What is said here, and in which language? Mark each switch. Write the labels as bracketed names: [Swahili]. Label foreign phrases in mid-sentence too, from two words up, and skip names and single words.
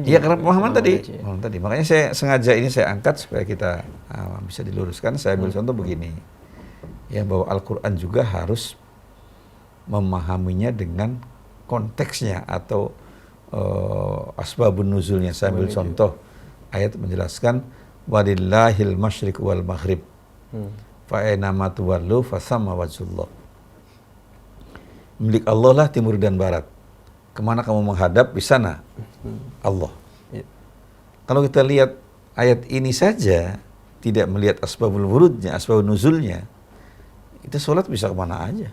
[Indonesian] Iya, karena pemahaman tadi. Makanya saya sengaja ini saya angkat supaya kita bisa diluruskan. Saya ambil contoh begini, ya, bahwa Al-Quran juga harus memahaminya dengan konteksnya atau asbabun nuzulnya. Saya ambil contoh ayat menjelaskan [Arabic] ولله المشرق والمغرب. فأين ما تولوا فثم وجه الله. [Indonesian] Milik Allah lah timur dan barat. Kemana kamu menghadap, di sana Allah. Kalau kita lihat ayat ini saja, tidak melihat asbabul wurudnya, asbabul nuzulnya, kita sholat bisa kemana aja.